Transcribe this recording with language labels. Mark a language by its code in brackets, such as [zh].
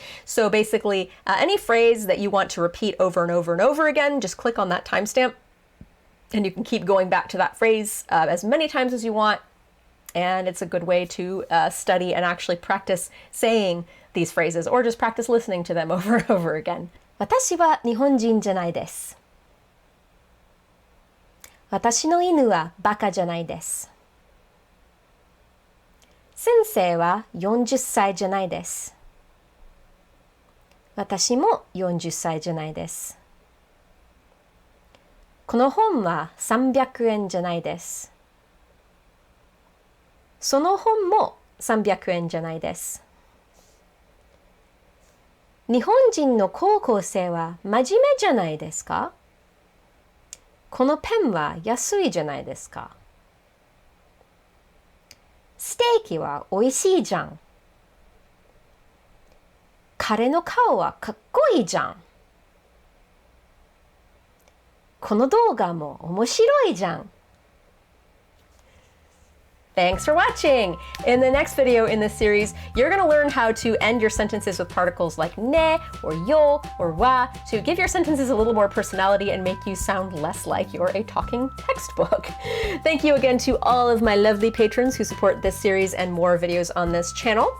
[en] So basically any phrase that you want to repeat over and over and over again, just click on that timestamp and you can keep going back to that phrase as many times as you want. And it's a good way to study and actually practice saying these phrases or just practice listening to them over and over again. [ja] 私は日本人じゃないです。私の犬はバカじゃないです。先生は40歳じゃないです。私も40歳じゃないです。この本は300円じゃないです。その本も300円じゃないです。日本人の高校生は真面目じゃないですか? このペンは安いじゃないですか? ステーキはおいしいじゃん。彼の顔はかっこいいじゃん。この動画も面白いじゃん。 [en] Thanks for watching! In the next video in this series, you're going to learn how to end your sentences with particles like ne, or yo, or wa, to give your sentences a little more personality and make you sound less like you're a talking textbook. Thank you again to all of my lovely patrons who support this series and more videos on this channel.